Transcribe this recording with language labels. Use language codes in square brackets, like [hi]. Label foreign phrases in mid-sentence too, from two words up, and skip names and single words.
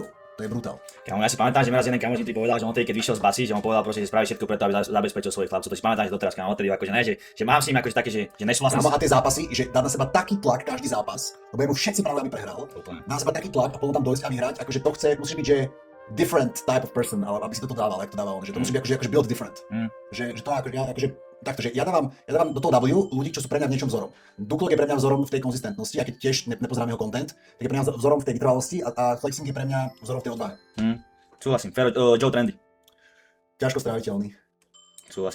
[sk] To je brutál. Kámo, ja si pamätám, že mi raz jeden kamoš ti povedal, že on keď vyšiel z basy, že on povedal proste, že spraví všetko preto, aby zabezpečil svojich chlapcov. To si pamätám, že doteraz, kámo, odtedy akože ne, že mám s ním akože také, že nesúhlasím. A tie zápasy, že dá na seba taký tlak každý zápas, lebo jemu všetci práve aby prehral. Dá na seba taký tlak a potom tam dojsť a vyhrať, akože to chce, musíš byť, že [en] different type of person, [sk] ale aby si toto dával, ako to dával on, že to musí byť akože [en] build different. [sk] Že to akože takto, že ja dávam do toho W ľudí, čo sú pre mňa v niečom vzorom. Duklok je pre mňa vzorom v tej konzistentnosti, a keď tiež nepozerám jeho content, tak je pre mňa vzorom v tej vytrvalosti a Flexing je pre mňa vzorom v tej odvahe. Súhlasím, Joe Trendy. Ťažko stráviteľný. Súhlasím.